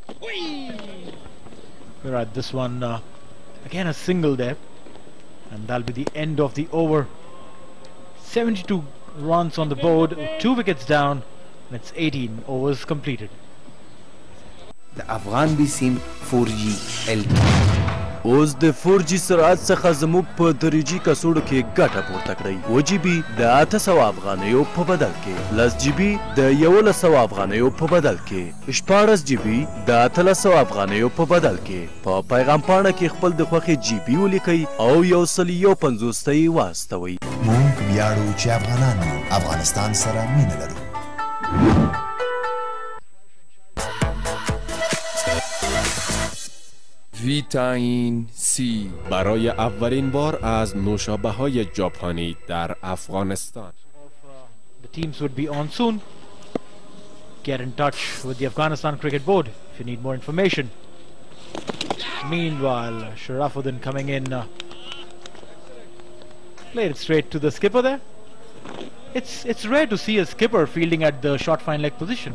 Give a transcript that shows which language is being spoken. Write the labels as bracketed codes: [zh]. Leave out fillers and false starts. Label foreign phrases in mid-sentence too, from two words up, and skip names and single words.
[en] We're at this one again, a single there, and that'll be the end of the over. 72 runs on the board, 2 wickets down, and it's 18 overs completed. The Afghan BSIM 4G LTE [ps] اوس د 4G سرعت څخه زموږ په دریجی کڅوړو کې ګټه پورته کړئ. 2GB د 800 افغانیو په بدل کې، 10GB د 1100 افغانیو په بدل کې، 14GB د 800 افغانیو په بدل کې. په پیغام پاڼه کې خپل د خوښې GB ولیکئ او 150 ته یې واستوئ. موږ ویاړو چې افغانان یو، افغانستان سره مینه لرو. [fa] ویتامین C برای اولین بار از نوشابه‌های ژاپنی در افغانستان. [en] The teams would be on soon. Get in touch with the Afghanistan Cricket Board if you need more information. Meanwhile, Sharafuddin coming in, played it straight to the skipper there. It's rare to see a skipper fielding at the short fine leg position.